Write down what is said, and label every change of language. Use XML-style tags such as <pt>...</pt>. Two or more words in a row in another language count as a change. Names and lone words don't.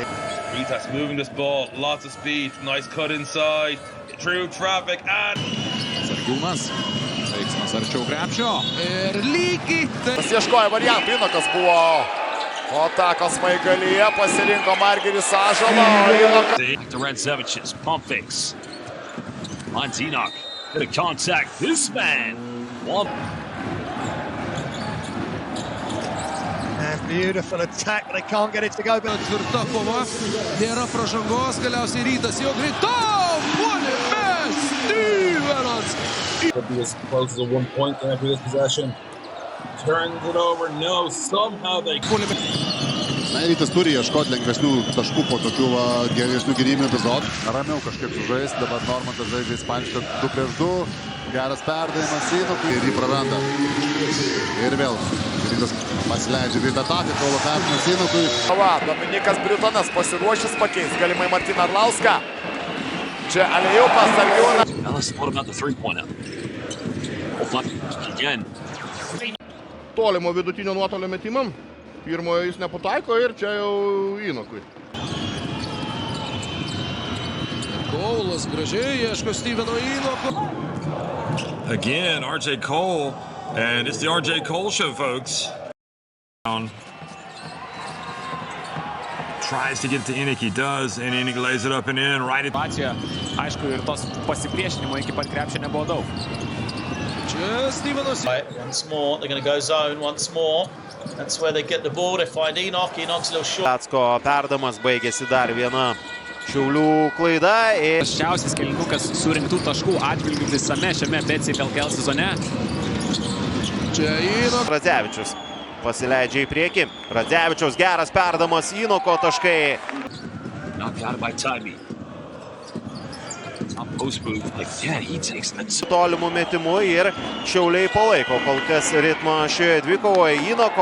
<en>Rytas moving this ball, lots of speed, nice cut inside, through traffic and...</en> <lt>Sargiūnas. Veiksmas arčiau krepšio. Ir lygiai tai... Pasieškoja variantų, Inokas buvo atakos smaigalyje, pasirinko Margiris Ąžuolą, Inokas...</lt> <en>Back to Radzevičius, pump fakes. Finds Enoch, gonna contact this man. And beautiful attack, but they can't get it to go.</en> <lt>Tvirta kova, nėra pražangos, galiausiai Rytas jau greitom, puolime Stevenas.</lt> <en>Could be as close as a 1 point after this possession. Turns it over, no, somehow they...</en> <lt>Na, Rytas turi ieškoti lengvesnių taškų po tokių geresnių gynybinių epizodų. Ramiau kažkaip sužais, dabar Normantas žaidžia ispanišką 2 prieš 2. Geras perdavimas Inokui ir jį praranda. Ir vėl Rytas pasileidžia greitą ataką, kaulo perdavimas Inokui. Dominikas Britonas pasiruošęs pakeis galimai Martyną Arlauską. Čia Aliupas, Aliūnas.</lt> <en>Now let's what about the three-pointer? Again.</en> <lt>Tolimo vidutinio nuotolio metimam. Pirmojo jis nepataiko ir čia jau Inokui. Kaulas gražiai ieško Steveno Inoko.</lt> <en>Again, RJ Cole, and it's the RJ Cole show, folks. Tries to get to Innick, he does, and Innick lays it up and in, right at...</en> <lt>Aišku, ir tos pasipriešinimo iki pat krepšio nebuvo daug. Čia Stevenas.</lt> <en>Once more, they're going to go zone once more. That's where they get the ball. They find Enoch. Enoch's a little short.</en> <lt>Atsko perdamas baigėsi dar viena Šiaulių klaida. Prasčiausias kėlinukas surinktų taškų atžvilgių visame šiame BCL LKL sezone. Čia Inok. Radzevičius pasileidžia į priekį. Radzevičiaus geras perdamas, Inoko taškai.</lt> <en>Knocked out by Tybee. Post move, again, he takes that.</en> <lt>Tolimų metimų ir Šiauliai palaiko kol kas ritmą šioje dvikovoje. Inoko</lt>